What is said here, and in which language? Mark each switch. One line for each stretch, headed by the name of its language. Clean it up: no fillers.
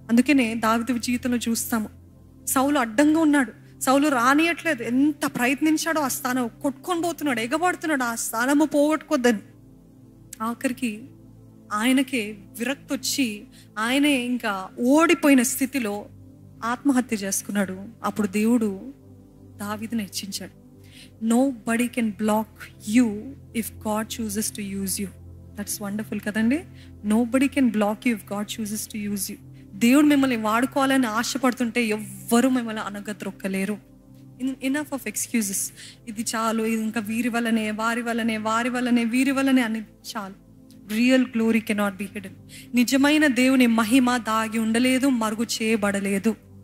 Telugu: అందుకనే దావీదు జీవితంలో చూస్తాము, సౌలు అడ్డంగా ఉన్నాడు, సౌలు రానియట్లేదు, ఎంత ప్రయత్నించాడో ఆ స్థానం కొట్టుకొని పోతున్నాడు, ఎగబడుతున్నాడు, ఆ స్థానము పోగొట్టుకోద్దని. ఆఖరికి ఆయనకే విరక్తి వచ్చి ఆయనే ఇంకా ఓడిపోయిన స్థితిలో ఆత్మహత్య చేసుకున్నాడు. అప్పుడు దేవుడు దావీదుని హెచ్చించాడు.
English: Nobody can block you if God chooses to use you. That's wonderful
Telugu: కదండి?
English: Nobody can block you if God chooses to use you.
Telugu: దేవుడు మిమ్మల్ని వాడుకోవాలని ఆశపడుతుంటే ఎవ్వరూ మిమ్మల్ని అనగద్రొక్కలేరు.
English: Enough of excuses.
Telugu: ఇది చాలు, ఇది ఇంకా వీరి వల్లనే, వారి వల్లనే, వారి వల్లనే, వీరి వల్లనే అని చాలు.
English: Real glory cannot be hidden.
Telugu: నిజమైన దేవుని మహిమ దాగి ఉండలేదు, మరుగు చేయబడలేదు.